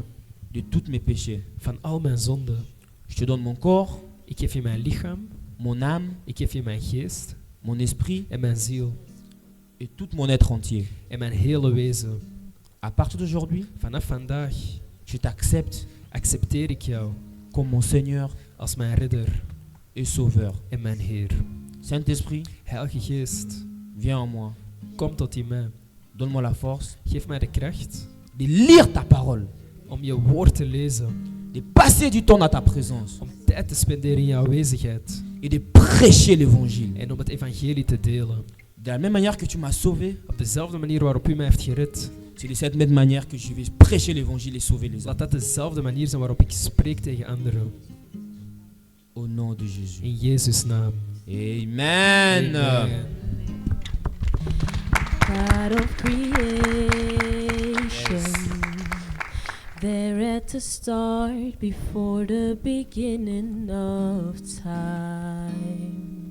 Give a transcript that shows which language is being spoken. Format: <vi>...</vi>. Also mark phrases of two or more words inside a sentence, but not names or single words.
<fr>de tous mes péchés.</fr> <nl>van al mijn zonden.</nl> <fr>Je te donne mon corps,</fr> <nl>Ik geef je mijn lichaam,</nl> <fr>mon âme,</fr> <nl>ik geef je mijn geest</nl> <fr>mon esprit</fr> <nl>en mijn ziel</nl> <fr>et tout mon être entier.</fr> <nl>en mijn hele wezen.</nl> <fr>À partir d'aujourd'hui,</fr> <nl>Vanaf vandaag</nl> <fr>je t'accepte</fr> <nl>accepteer ik jou</nl> <fr>comme mon Seigneur</fr> <nl>als mijn redder</nl> <fr>et Sauveur.</fr> <nl>en mijn Heer.</nl> <fr>Saint-Esprit,</fr> <nl>Heilige Geest,</nl> <fr>viens en moi.</fr> <nl>kom tot in mij.</nl> <fr>Donne-moi la force</fr> <nl>Geef mij de kracht</nl> <fr>de lire ta parole,</fr> <nl>om je woord te lezen,</nl> <fr>de passer du temps dans ta présence</fr> <nl>om tijd te spenderen in je aanwezigheid</nl> <fr>et de prêcher l'évangile.</fr> <nl>en om het evangelie te delen.</nl> <fr>De la même manière que tu m'as sauvé,</fr> <nl>Op dezelfde manier waarop u mij heeft gered,</nl> <fr>c'est de cette même manière que je vais prêcher l'évangile et sauver les</fr> <nl>laat</nl> <fr>hommes.</fr> <nl>dat dezelfde manier zijn waarop ik spreek tegen anderen.</nl> <fr>Au nom de Jésus.</fr> <nl>In Jezus' naam.</nl> <fr>Amen.</fr> <nl>Amen.</nl> <en>God of creation, there at the start, before the beginning of time.</en>